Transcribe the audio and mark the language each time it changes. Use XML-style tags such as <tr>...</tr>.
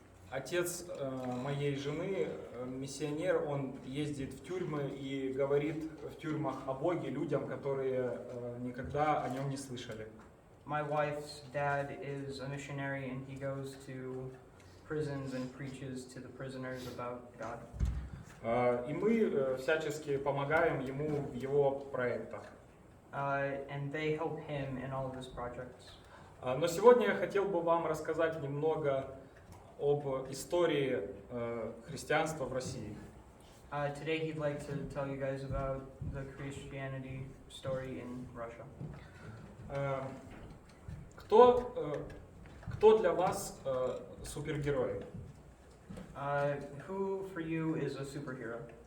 <ru>Отец моей жены, миссионер, он ездит в тюрьмы и говорит в тюрьмах о Боге людям, которые никогда о нем не слышали.</ru> <en>My wife's dad is a missionary, and he goes to prisons and preaches to the prisoners about God.</en> <ru>И мы всячески помогаем ему в его проектах.</ru> <en>And they help him in all of his projects.</en> <ru>Но сегодня я хотел бы вам рассказать немного об истории христианства в России.</ru> <en>Today he'd like to tell you guys about the Christianity story in Russia.</en> <ru>Кто для вас супергерой?</ru> <en>Who for you is a superhero?</en>